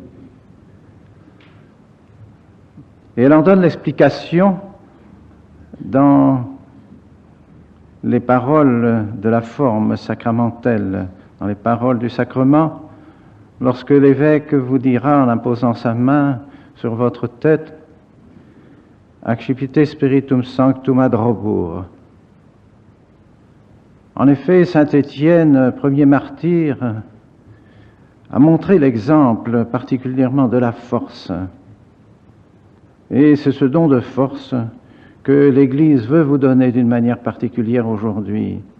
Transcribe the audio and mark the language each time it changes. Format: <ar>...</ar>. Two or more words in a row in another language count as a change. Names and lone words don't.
<fr>Et elle en donne l'explication dans les paroles de la forme sacramentelle, dans les paroles du sacrement, lorsque l'évêque vous dira en imposant sa main sur votre tête «</fr> <la>Accipite spiritum sanctum ad robur ».</la> <fr>En effet, saint Étienne, premier martyr, a montré l'exemple particulièrement de la force. Et c'est ce don de force que l'Église veut vous donner d'une manière particulière aujourd'hui.</fr>